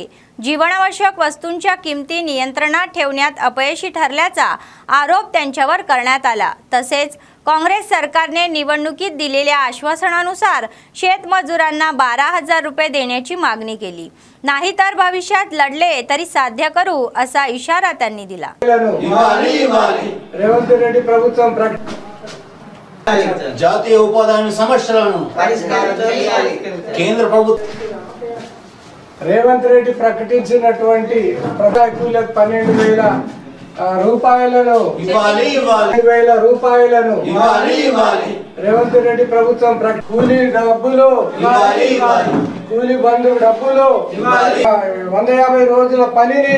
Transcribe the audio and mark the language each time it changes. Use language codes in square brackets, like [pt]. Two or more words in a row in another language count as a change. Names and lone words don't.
[mr] जीवनावश्यक वस्तूंच्या किमती नियंत्रणात ठेवण्यात अपयशी ठरल्याचा आरोप त्यांच्यावर करण्यात आला। तसेच काँग्रेस सरकारने निवडणुकीत दिलेल्या आश्वासनानुसार शेतमजुरांना 12,000 रुपये देण्याची मागणी केली, नाहीतर भविष्यात लढले तरी साध्य करू असा इशारा त्यांनी दिला। [te] रेवंत रेड्डी ప్రభుత్వం జాతీయ ఉపాధి హామీ సమస్యలను కేంద్ర ప్రభుత్వం రేవంత్ రెడ్డి ప్రకటించినటువంటి ప్రభుత్వాలకు 12,000 రూపాయలను ఇవ్వాలి 12,000 రూపాయలను ఇవ్వాలి రేవంత్ రెడ్డి ప్రభుత్వం కూలీ డబ్బులు ఇవ్వాలి కూలీ బంధు డబ్బులు ఇవ్వాలి 150 రోజుల పనిని